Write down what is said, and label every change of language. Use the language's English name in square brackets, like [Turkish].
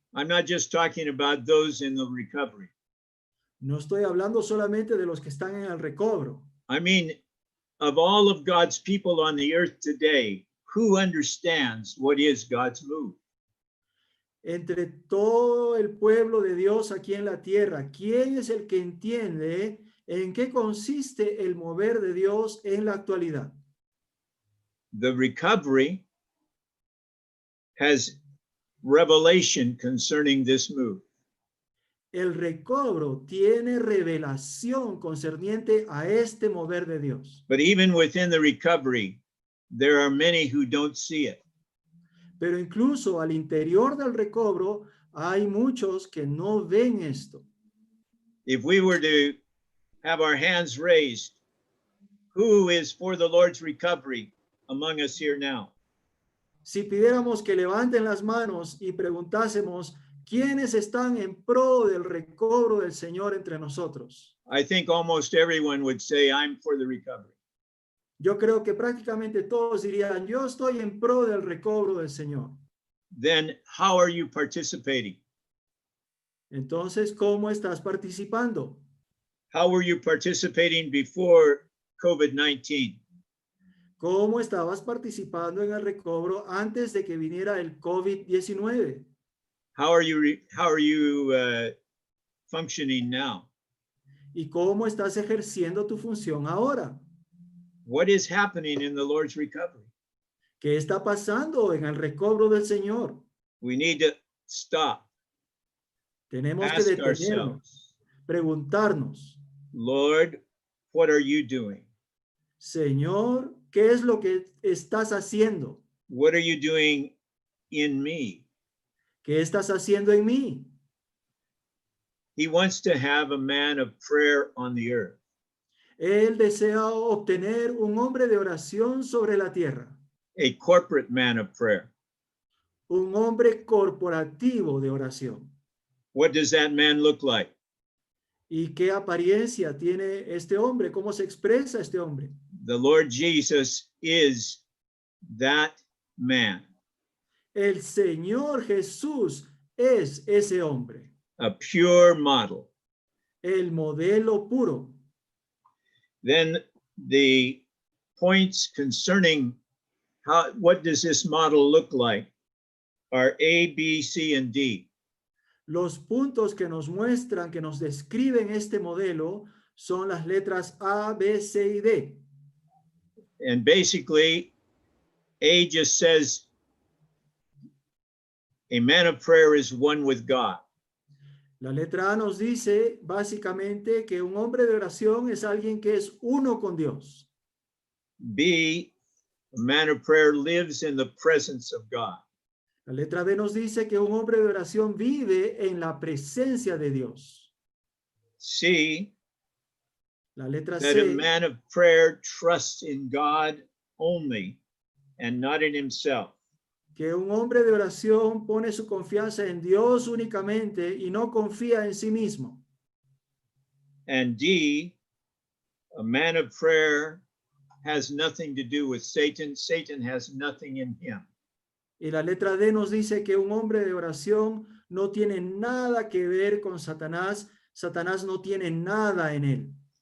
[English] I'm not just talking about those in the recovery. [Spanish] No estoy hablando solamente de los que están en el recobro. [English] I mean, of all of God's people on the earth today, who understands what is God's move? [Spanish] Entre todo el pueblo de Dios aquí en la tierra, ¿quién es el que entiende en qué consiste el mover de Dios en la actualidad? [English] The recovery has revelation concerning this move. [Spanish] El recobro tiene revelación concerniente a este mover de Dios. [English] But even within the recovery, there are many who don't see it. [Spanish] Pero incluso al interior del recobro hay muchos que no ven esto. [English] If we were to have our hands raised, who is for the Lord's recovery among us here now? [Spanish] Si pidiéramos que levanten las manos y preguntásemos, ¿Quiénes están en pro del recobro del Señor entre nosotros? [English] I think almost everyone would say, I'm for the recovery. [Spanish] Yo creo que prácticamente todos dirían, yo estoy en pro del recobro del Señor. [English] Then how are you participating? [Spanish] Entonces, ¿cómo estás participando? [English] How were you participating before COVID-19? [Spanish] ¿Cómo estabas participando en el recobro antes de que viniera el COVID-19? [English] How are you functioning now? [Spanish] ¿Y cómo estás ejerciendo tu función ahora? [English] What is happening in the Lord's recovery? [Spanish] ¿Qué está pasando en el recobro del Señor? [English] We need to stop, [Spanish] Tenemos que [English] ask [Spanish] detenernos, [English] ourselves, [Spanish] preguntarnos, [English] Lord, what are you doing? [Spanish] Señor, ¿qué es lo que estás haciendo? [English] What are you doing in me? [Spanish] ¿Qué estás haciendo en mí? [English] He wants to have a man of prayer on the earth. [Spanish] Él desea obtener un hombre de oración sobre la tierra, [English] A corporate man of prayer. [Spanish] un hombre corporativo de oración. [English] What does that man look like? [Spanish] ¿Y qué apariencia tiene este hombre? ¿Cómo se expresa este hombre? [English] The Lord Jesus is that man, [Spanish] El Señor Jesús es ese hombre, [English] a pure model. [Spanish] el modelo puro. [English] Then the points concerning what does this model look like are A, B, C, and D. [Spanish] Los puntos que nos muestran, que nos describen este modelo son las letras A, B, C y D. [English] And basically, A just says a man of prayer is one with God. [Spanish] La letra A nos dice básicamente que un hombre de oración es alguien que es uno con Dios. [English] B, a man of prayer lives in the presence of God. [Spanish] La letra B nos dice que un hombre de oración vive en la presencia de Dios. [English] C, [Spanish] La letra [English] that a [Spanish] C, [English] man of prayer trusts in God only and not in himself. [Spanish] que un hombre de oración pone su confianza en Dios únicamente y no confía en sí mismo. [English] And D, a man of prayer has nothing to do with Satan. Satan has nothing in him. [Spanish] Y la letra D nos dice que un hombre de oración no tiene nada que ver con Satanás. Satanás no tiene nada en él.